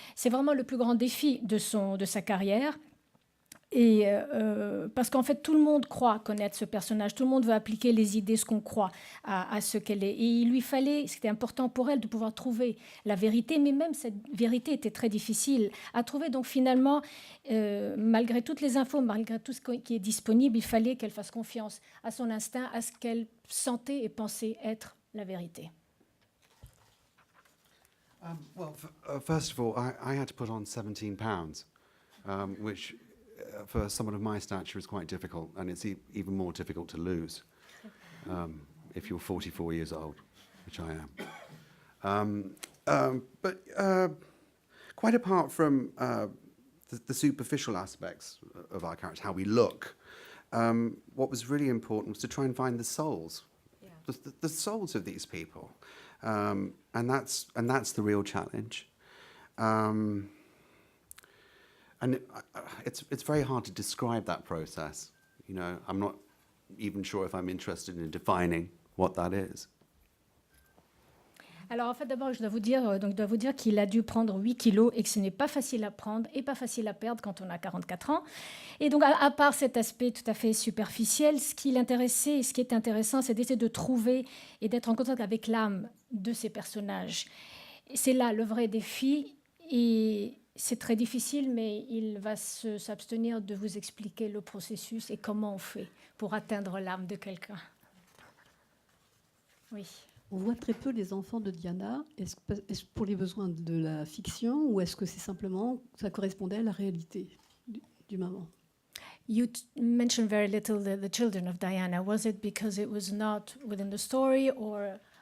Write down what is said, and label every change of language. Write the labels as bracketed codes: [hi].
[fr] C'est vraiment le plus grand défi de sa carrière. Et parce qu'en fait, tout le monde croit connaître ce personnage, tout le monde veut appliquer les idées, ce qu'on croit à ce qu'elle est. Et il lui fallait, c'était important pour elle de pouvoir trouver la vérité, mais même cette vérité était très difficile à trouver. Donc finalement, malgré toutes les infos, malgré tout ce qui est disponible, il fallait qu'elle fasse confiance à son instinct, à ce qu'elle sentait et pensait être la vérité. [en] Well, first of all, I had to put on 17 pounds, which for someone of my stature is quite difficult, and it's even more difficult to lose if you're 44 years old, which I am. But quite apart from the superficial aspects of our characters, how we look, what was really important was to try and find the souls, the souls of these people. And that's the real challenge. And it's very hard to describe that process. You know, I'm not even sure if I'm interested in defining what that is. [fr] Alors en fait, d'abord, je dois vous dire qu'il a dû prendre 8 kilos et que ce n'est pas facile à prendre et pas facile à perdre quand on a 44 ans. Et donc, à part cet aspect tout à fait superficiel, ce qui l'intéressait et ce qui est intéressant, c'est d'essayer de trouver et d'être en contact avec l'âme de ces personnages. Et c'est là le vrai défi, et c'est très difficile, mais il va s'abstenir de vous expliquer le processus et comment on fait pour atteindre l'âme de quelqu'un. Oui. On voit très peu les enfants de Diana. Est-ce pour les besoins de la fiction, ou est-ce que c'est simplement ça correspondait à la réalité du moment? [en] You mentioned very little the children of Diana. Was it because it was not within the story, or...